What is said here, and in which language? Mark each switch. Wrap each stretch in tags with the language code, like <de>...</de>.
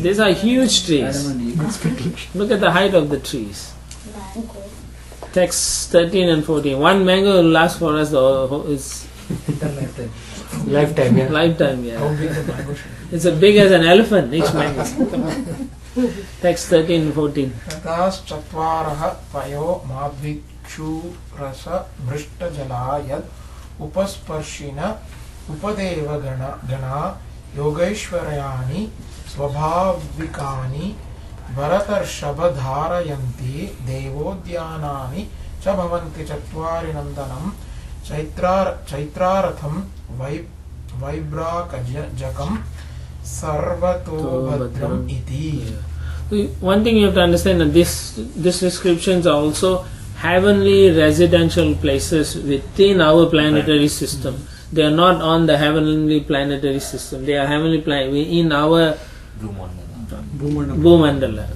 <en>These are huge trees. Adam and Eve. Look at the height of the trees. Text 13 and 14. One mango will last for us is Lifetime. Lifetime, yeah. lifetime. How Yeah, big the mango should be? it's as big as an elephant. Each mango. Text 13 and 14.</en> <sa>ततश्चत्वारः पयो माद्विक्षुरस भृष्टजला यद् उपस्पर्शिन उपदेव गणा योगैश्वर्याणि स्वभाविकानि भरतर्षभधारयन्ति देवोद्यानानि च भवन्ति चत्वारि नन्दनं चैत्रारथं वैब्राकजकं सर्वतोभद्रम् इति.</sa> <en>One thing you have to understand that these descriptions are also heavenly residential places within our planetary system. They are not on the heavenly planetary system. They are heavenly in our Bhumandala.</en>